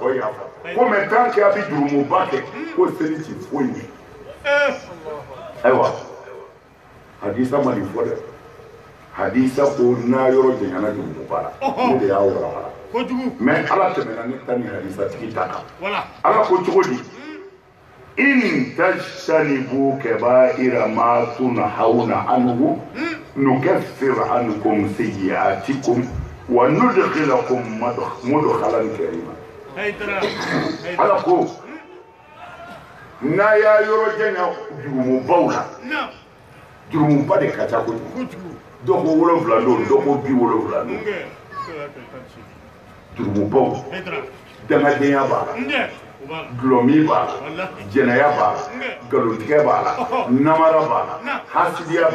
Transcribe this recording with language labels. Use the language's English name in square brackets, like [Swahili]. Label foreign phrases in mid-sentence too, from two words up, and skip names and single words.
[Bambara] tɔ yafa ko mɛ tant que a bi jurumu ban kɛ ko seli ti foyi ɲɛ ayiwa hadisa mali fɔ dɛ hadisa ko n'a yɔrɔ jɛngɛna jurumu bara ne de y'a warawara mais ala tɛmɛna ne ta ni hadisa tigi ta kan ala ko cogo di [Arabic] إن تجتنبوا كبائر ما تنهون عنه نكفر عنكم سيئاتكم وندخلكم مدخلا كريما [Bambara] ala ko n'a y'a yɔrɔ jɛngɛ jurumu baw la jurumu ba de ka ca kojugu dɔ ko 7 don dɔ ko 70 don jurumu baw dangadenya b'a la gulɔmi b'a la jɛnɛya b'a la nkalontigɛ b'a la namara b'a la hasidiya